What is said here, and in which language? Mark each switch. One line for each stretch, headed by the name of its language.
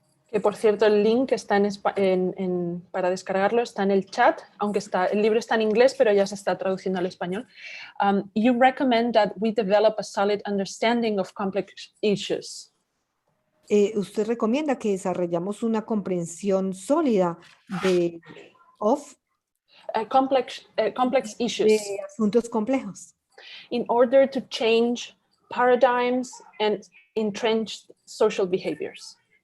Spanish: que por cierto el link está para descargarlo está en el chat, aunque el libro está en inglés, pero ya se está traduciendo al español.
English: You recommend that we develop a solid understanding of complex issues.
Spanish: Usted recomienda que desarrollamos una comprensión sólida de
English: complex issues.
Spanish: De asuntos complejos.
English: In order to change paradigms and entrenched social behaviors.